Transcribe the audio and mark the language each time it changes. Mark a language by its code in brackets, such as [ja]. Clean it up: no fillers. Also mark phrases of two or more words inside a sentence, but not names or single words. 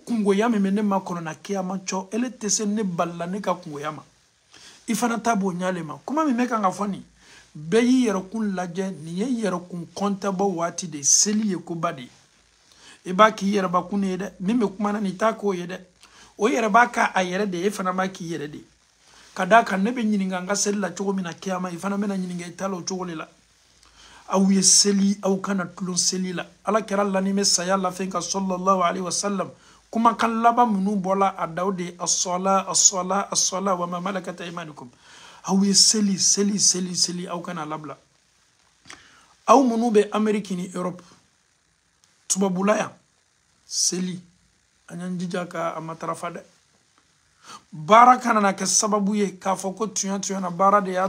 [bm] kungoya min bɛ ne ma kɔnɔ na kiyama cɔ ele tɛ se ne balila ne ka kungoya ma i fana ta b'o ɲale ma kuma min bɛ kan ka fɔ nin bɛɛ y'i yɛrɛkun lajɛ nin ye yɛrɛkun kɔntɛbɔ waati de seli ye koba de i b'a k'i yɛrɛbakun ye dɛ min bɛ kumana nin t'a k'o ye dɛ o yɛrɛ b'a ka a yɛrɛ de e fana b'a k'i yɛrɛ de ka da kan ne bɛ ɲininka n ka seli la cogo min na kiyama i fana bɛna ɲininka i ta la o cogo de la aw ye seli aw kana tulon seli la ala kɛra lani bɛ saya lafɛn ka [ar] صلى الله عليه وسلم [bm] kumakan laban minnu bɔla a daw de [ar] الصلاة وما ملكت أيمانكم [bm] aw ye seli aw kana labila aw minnu bɛ Amérique ni Europe tubabula yan seli an y'an jija ka a matarafa dɛ baara kana na kɛ sababu ye k'a fɔ ko tuɲa na baara de y'a